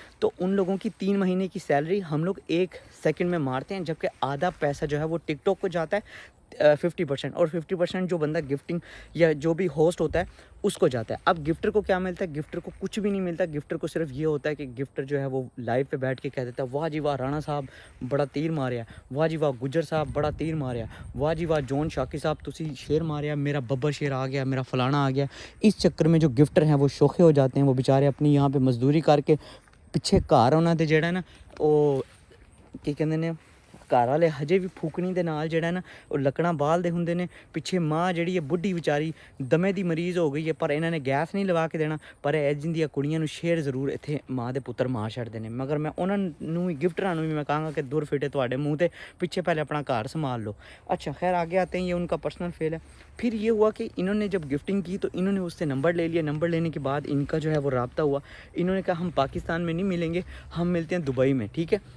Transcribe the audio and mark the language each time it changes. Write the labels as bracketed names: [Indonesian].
[Urdu] تو ان لوگوں کی 3 مہینے کی سیلری ہم لوگ 1 سیکنڈ میں مارتے ہیں, جبکہ آدھا پیسہ جو ہے وہ ٹک ٹاک کو جاتا ہے 50%, اور 50% جو بندہ گفٹنگ یا جو بھی ہوسٹ ہوتا ہے اس کو جاتا ہے. اب گفٹر کو کیا ملتا ہے؟ گفٹر کو کچھ بھی نہیں ملتا. گفٹر کو صرف یہ ہوتا ہے کہ گفٹر جو ہے وہ لائیو پہ بیٹھ کے کہہ دیتا ہے واہ جی واہ رانا صاحب بڑا تیر ماریا, واہ جی واہ گجر صاحب بڑا تیر ماریا, واہ جی واہ جون شاکی صاحب تسی شیر ماریا, میرا ببر شیر آ گیا, میرا فلانا آ گیا. اس چکر میں جو گفٹر ہیں وہ شوخے ہو جاتے ہیں. وہ بیچارے اپنی یہاں پہ مزدوری کر کے [Punjabi] ਪਿੱਛੇ ਘਰ ਉਹਨਾਂ ਦੇ ਜਿਹੜਾ ਨਾ ਉਹ ਕੀ ਕਹਿੰਦੇ ਨੇ ਘਰ ਵਾਲੇ ਹਜੇ ਵੀ ਫੂਕਣੀ ਦੇ ਨਾਲ ਜਿਹੜਾ ਨਾ ਉਹ ਲੱਕੜਾਂ ਬਾਲਦੇ ਹੁੰਦੇ ਨੇ. ਪਿੱਛੇ ਮਾਂ ਜਿਹੜੀ ਹੈ ਬੁੱਢੀ ਵਿਚਾਰੀ ਦਮੇ ਦੀ ਮਰੀਜ਼ ਹੋ ਗਈ ਹੈ, ਪਰ ਇਹਨਾਂ ਨੇ ਗੈਸ ਨਹੀਂ ਲਵਾ ਕੇ ਦੇਣਾ, ਪਰ ਇਹ ਜਿੰਦੀਆਂ ਕੁੜੀਆਂ ਨੂੰ ਸ਼ੇਰ ਜ਼ਰੂਰ ਇੱਥੇ ਮਾਂ ਦੇ ਪੁੱਤਰ ਮਾਰ ਛੱਡਦੇ ਨੇ. ਮਗਰ ਮੈਂ ਉਹਨਾਂ ਨੂੰ ਵੀ ਗਿਫਟਰਾਂ ਨੂੰ ਵੀ ਮੈਂ ਕਹਾਂਗਾ کہ دور فٹے ਤੁਹਾਡੇ مونہ تے [Urdu] پیچھے پہلے اپنا گھر سنبھال لو. اچھا خیر آگے آتے ہیں, یہ ان کا پرسنل فیل ہے. پھر یہ ہوا کہ انہوں نے جب گفٹنگ کی تو انہوں نے اس سے نمبر لے لیا. نمبر لینے کے بعد ان کا جو ہے وہ رابطہ ہوا. انہوں نے کہا ہم پاکستان میں نہیں ملیں گے, ہم ملتے ہیں دبئی میں, ٹھیک ہے.